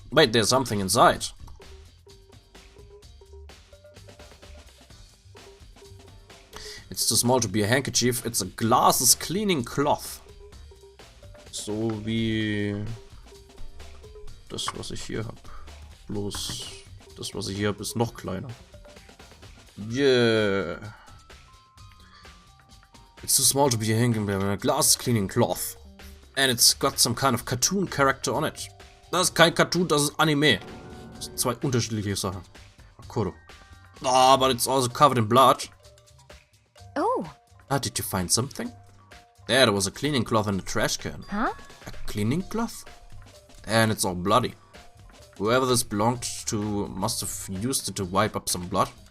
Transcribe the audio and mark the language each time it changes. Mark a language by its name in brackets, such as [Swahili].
[English] Wait, there's something inside. It's too small to be a handkerchief. It's a glasses cleaning cloth. [German] So wie das, was ich hier habe. Bloß das, was ich hier habe, ist noch kleiner. [English] Yeah. It's too small to be a hanging glass cleaning cloth. And it's got some kind of cartoon character on it. [German] Das ist kein Cartoon, das ist Anime. Das sind zwei unterschiedliche Sachen. Akuro. [English] Ah, but it's also covered in blood. Oh. Ah, did you find something? There was a cleaning cloth in the trash can. Huh? A cleaning cloth? And it's all bloody. Whoever this belonged to must have used it to wipe up some blood.